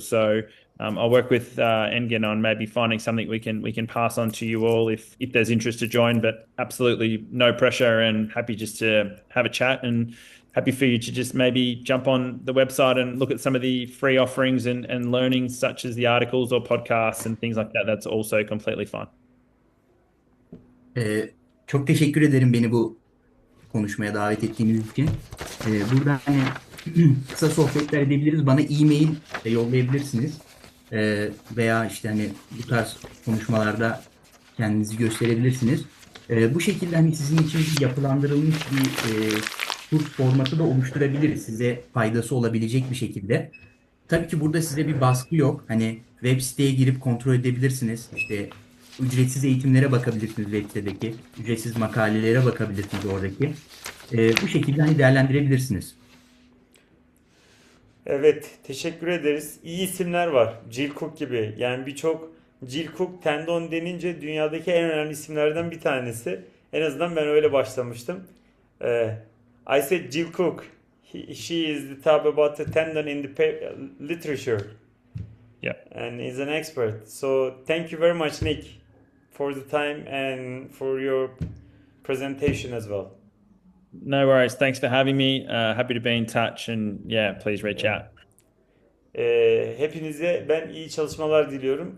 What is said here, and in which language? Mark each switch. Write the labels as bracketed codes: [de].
[en] So I'll work with Engen on maybe finding something we can pass on to you all if there's interest to join. But absolutely no pressure, and happy just to have a chat, and happy for you to just maybe jump on the website and look at some of the free offerings and learnings such as the articles or podcasts and things like that. That's also completely fine. [tr] Çok teşekkür ederim beni bu konuşmaya davet ettiğiniz için. Burada hani kısa sohbetler edebiliriz. Bana e-mail de yollayabilirsiniz. Veya işte hani bu tarz konuşmalarda kendinizi gösterebilirsiniz. Bu şekilde hani sizin için bir yapılandırılmış bir kurs formatı da oluşturabiliriz. Size faydası olabilecek bir şekilde. Tabii ki burada size bir baskı yok. Hani web siteye girip kontrol edebilirsiniz. İşte ücretsiz eğitimlere bakabilirsiniz web sitedeki. Ücretsiz makalelere bakabilirsiniz oradaki. Bu şekilde hani değerlendirebilirsiniz. Evet, teşekkür ederiz. İyi isimler var. Jill Cook gibi. Yani birçok Jill Cook tendon denince dünyadaki en önemli isimlerden bir tanesi. En azından ben öyle başlamıştım. [en] Ee, I said Jill Cook. She is the top about the tendon in the literature, Yeah. and is an expert. So thank you very much, Nick, for the time and for your presentation as well. No worries. Thanks for having me. Happy to be in touch, and yeah, please reach Yeah. out. [tr] Hepinize ben iyi çalışmalar diliyorum.